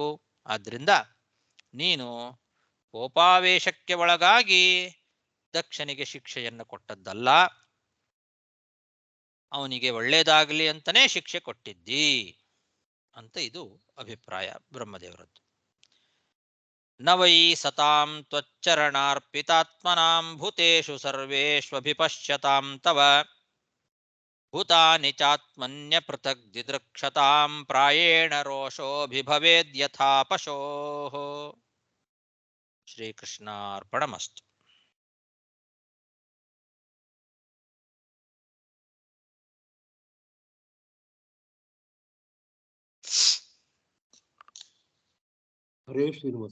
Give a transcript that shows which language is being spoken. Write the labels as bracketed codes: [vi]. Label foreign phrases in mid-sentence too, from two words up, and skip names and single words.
[kn] ಆದ್ರಿಂದ ನೀನು ಕೋಪಾವೇಶಕ್ಕೆ ಒಳಗಾಗಿ ದಕ್ಷನಿಗೆ ಶಿಕ್ಷೆಯನ್ನು ಕೊಟ್ಟದ್ದಲ್ಲ, ಅವನಿಗೆ ಒಳ್ಳೇದಾಗಲಿ ಅಂತಲೇ ಶಿಕ್ಷೆ ಕೊಟ್ಟಿದ್ದಿ ಅಂತ ಇದು ಅಭಿಪ್ರಾಯ ಬ್ರಹ್ಮದೇವರದ್ದು. [sa] ನ ವೈ ಸತಾಂ ತ್ವಚ್ಚರಣಾರ್ಪಿತಾತ್ಮನಾಂ ಭೂತೇಷು ಸರ್ವೇಷ್ವಭಿಪಶ್ಯತಾಂ ತವ ಭೂತಾನಿ ಚಾತ್ಮನ್ಯ ಪೃಥಗ್ ದಿದೃಕ್ಷತಾಂ ಪ್ರಾಯೇಣ ರೋಷೋಭಿಭವೇದ್ಯಥಾ ಪಶೋಃ. ಶ್ರೀಕೃಷ್ಣಾರ್ಪಣಮಸ್ತು. ಹರೇ ಶ್ರೀನಿವಾಸ.